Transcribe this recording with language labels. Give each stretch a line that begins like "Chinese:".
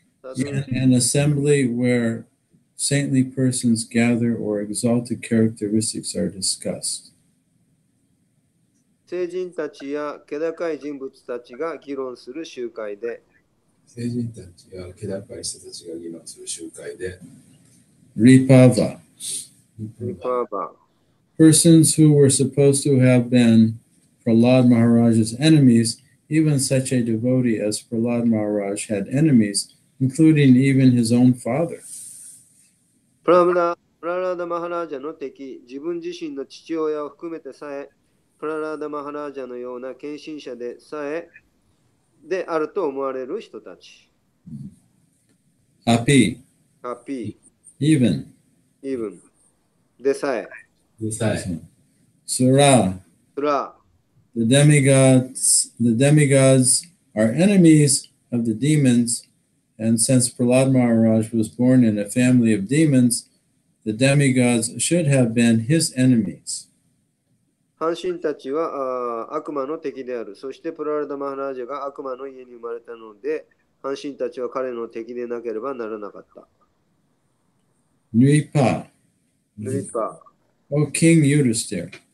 English: An assembly where saintly persons gather or exalted characteristics are discussed.
Japanese: 聖人たちや気高い人物たちが議論する集会で、聖人たちや気高い人たちが議論する集会で、Ripava, リパーバ
English: persons who were supposed to have been Prahlad Maharaj's enemies, even such a devotee as Prahlad Maharaj had enemies, including even his own father.
Japanese: プララーダ・マハラージャの敵、自分自身の父親を含めてさえ、プララーダ・マハラージャのような献身者でさえ、であると思われる人たち。
Sanskrit: Api,
Japanese: ハピ
English: even,
Japanese: ー、イーブン、でさえ、
Sanskrit: Sura,
Japanese: スラ
English: the demigods are enemies of the demons, and since Prahlad Maharaj was born in a family of demons, the demigods should have been his enemies.
Japanese: 半神たちは悪魔の敵である。そしてプララダ・マハラージャが悪魔の家に生まれたので、半神たちは彼の敵でなければならなかった。
Sanskrit: Nripa,
Japanese: ヌリパ、
English: O King Yudhisthira,